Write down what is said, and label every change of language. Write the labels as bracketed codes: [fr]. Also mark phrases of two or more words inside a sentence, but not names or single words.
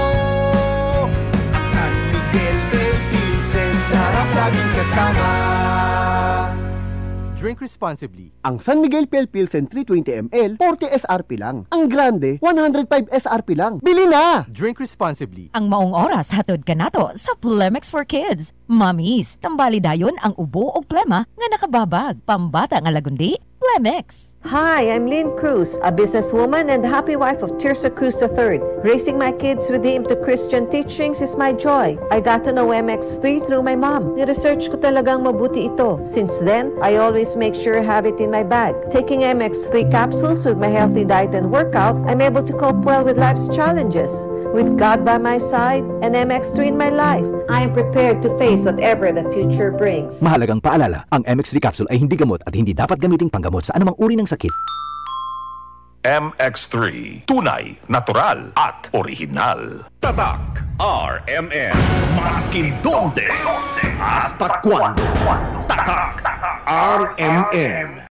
[tl] San Miguel kay Vincent. Sarap laging kasama. [en] Drink responsibly. [tl] Ang San Miguel Pale Pilsen 320 ml, 40 SRP lang. Ang Grande, 105 SRP lang. Bili na! [en] Drink responsibly. [ceb] Ang maong oras hatod kanato sa Plemex for Kids. Mommies, tambali dayon ang ubo o plema nga nakababag. Pambata nga lagundi, Flemix. [en] Hi, I'm Lynn Cruz, a businesswoman and happy wife of Tirsa Cruz III. Raising my kids with the aim to Christian teachings is my joy. I got to know MX3 through my mom. [tl] Ni-research ko talagang mabuti ito. [en] Since then, I always make sure I have it in my bag. Taking MX3 capsules with my healthy diet and workout, I'm able to cope well with life's challenges. With God by my side and MX3 in my life, I am prepared to face whatever the future brings. [tl] Mahalagang paalala, ang MX3 capsule ay hindi gamot at hindi dapat gamiting panggamot sa anumang uri ng sakit. MX3. Tunay, natural, at original. Tatak RMN. [cbk] Maskin donde hasta cuando. [tl] Tatak RMN.